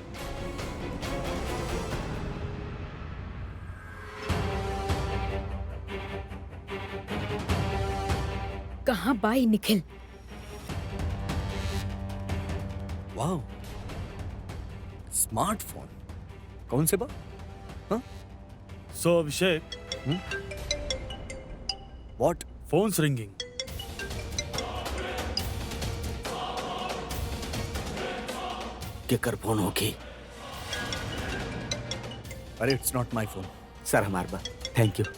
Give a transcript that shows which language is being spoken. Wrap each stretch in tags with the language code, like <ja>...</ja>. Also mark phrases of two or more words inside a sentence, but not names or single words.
<bho>कहाँ बाई निखिल? वाह, स्मार्टफोन। कौन से बा?</bho> <en>सो अभिषेक, व्हाट? phones ringing.</en> <bho>केकर फोन होगी?</bho> <en>अरे it's not my phone.</en> <bho>सर हमार बा,</bho> <en>thank you.</en>